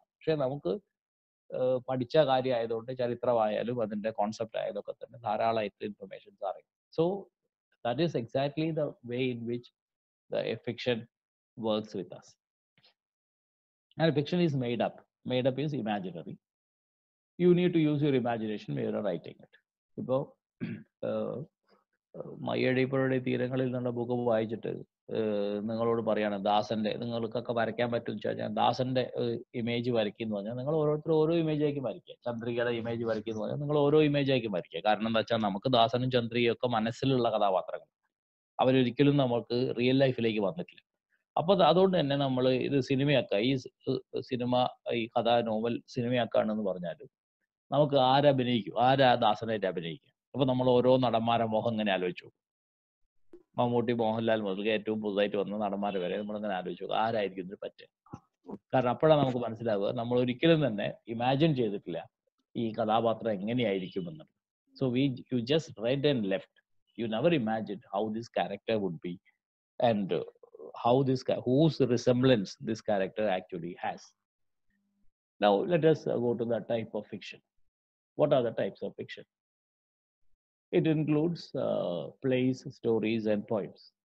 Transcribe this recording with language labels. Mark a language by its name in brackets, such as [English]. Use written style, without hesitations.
[Malayalam] പക്ഷെ നമുക്ക് പഠിച്ച കാര്യമായതുകൊണ്ട് ചരിത്രമായാലും അതിന്റെ കോൺസെപ്റ്റ് ആയതൊക്കെ തന്നെ ധാരാളമായിട്ട് ഇൻഫർമേഷൻസ് അറിയും. [English] So that is exactly the way in which the fiction works with us. And fiction is made up. Made up is imaginary. You need to use your imagination when you are writing it. [Malayalam] ഇപ്പോൾ മയ്യഴിപ്പുഴയുടെ തീരങ്ങളിൽ നിന്നുള്ള book വായിച്ചിട്ട് നിങ്ങളോട് പറയാണ് ദാസന്റെ, നിങ്ങൾക്കൊക്കെ വരയ്ക്കാൻ പറ്റും ചോദിച്ചാൽ ദാസന്റെ ഇമേജ് വരയ്ക്കുന്നു പറഞ്ഞാൽ നിങ്ങൾ ഓരോരുത്തർ ഓരോ ഇമേജ് ആക്കി വരയ്ക്കുക. ചന്ദ്രികയുടെ ഇമേജ് വരയ്ക്കുന്നു പറഞ്ഞാൽ നിങ്ങൾ ഓരോ ഇമേജ് ആക്കി വരയ്ക്കുക. കാരണം എന്താ വെച്ചാൽ നമുക്ക് ദാസനും ചന്ദ്രികയും ഒക്കെ മനസ്സിലുള്ള കഥാപാത്രങ്ങൾ, അവരൊരിക്കലും നമുക്ക് റിയൽ ലൈഫിലേക്ക് വന്നിട്ടില്ല. അപ്പൊ അതുകൊണ്ട് തന്നെ നമ്മൾ ഇത് സിനിമയാക്കുക, ഈ സിനിമ, ഈ കഥ നോവൽ സിനിമയാക്കുകയാണെന്ന് പറഞ്ഞാൽ നമുക്ക് ആരഭിനയിക്കും, ആരാ ദാസനായിട്ട് അഭിനയിക്കും. അപ്പൊ നമ്മൾ ഓരോ നടന്മാരെ മോഹം ഇങ്ങനെ ആലോചിച്ചു, മമ്മൂട്ടി, മോഹൻലാൽ മുതൽ ഏറ്റവും പുതുതായിട്ട് വന്ന നടന്മാരെ വരെ നമ്മളിങ്ങനെ ആലോചിച്ചു ആരായിരിക്കും ഇതിന് പറ്റുക. കാരണം അപ്പോഴാണ് നമുക്ക് മനസ്സിലാവുക നമ്മൾ ഒരിക്കലും തന്നെ ഇമാജിൻ ചെയ്തിട്ടില്ല ഈ കഥാപാത്രം എങ്ങനെയായിരിക്കുമെന്ന്. [English] So you just write and left. You never imagined how this character would be and how whose resemblance this character actually has. Now let us go to the type of fiction. What are the types of fiction? It includes plays, stories, and poems.